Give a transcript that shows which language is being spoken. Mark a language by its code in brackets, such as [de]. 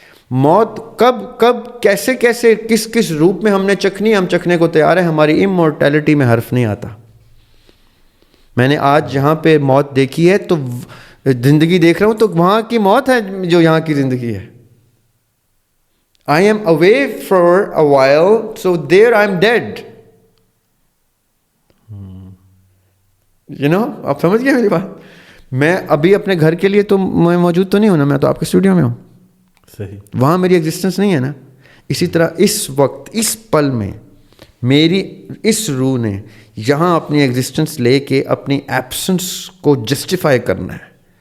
[ur] موت کب کب کیسے کیسے کس کس روپ میں ہم نے چکھنی, ہم چکھنے کو تیار ہیں. ہماری امورٹیلٹی میں حرف نہیں آتا. میں نے آج جہاں پہ موت دیکھی ہے تو زندگی دیکھ رہا ہوں, تو وہاں کی موت ہے جو یہاں کی زندگی ہے. [en] I am away for a while, so there I am dead. You know, [ur] آپ سمجھ گئے میری بات. میں ابھی اپنے گھر کے لیے تو میں موجود تو نہیں ہوں نا, میں تو آپ کے اسٹوڈیو میں ہوں. صحیح. وہاں میری ایگزسٹنس نہیں ہے نا. اسی طرح اس وقت اس پل میں میری اس روح نے یہاں اپنی ایگزسٹنس لے کے اپنی ایبسنس کو جسٹیفائی کرنا ہے.